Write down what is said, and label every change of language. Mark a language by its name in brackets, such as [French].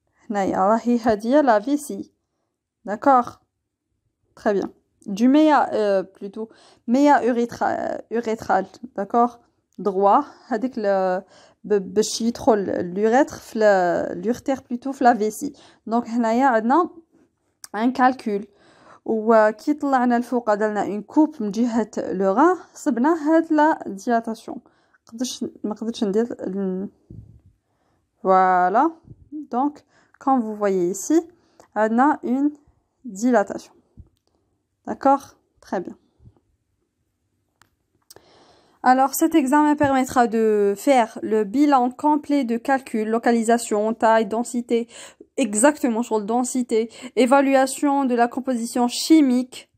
[Arabic] راهي هادية la vessie. [French] D'accord. Très bien. Du méa plutôt méa urétral d'accord droit [Arabic] هذيك باش يدخل [French] l'urètre l'urtère plutôt في la vessie. [Arabic] Donc هنايا عندنا un calcul وكي طلعنا الفوق درنا une coupe من جهة le rein صبنا هاد la dilatation. ما قدرتش ندير voilà. [French] Donc comme vous voyez ici, on a une dilatation. D'accord? Très bien. Alors, cet examen permettra de faire le bilan complet de calcul, localisation, taille, densité, exactement sur la densité, évaluation de la composition chimique.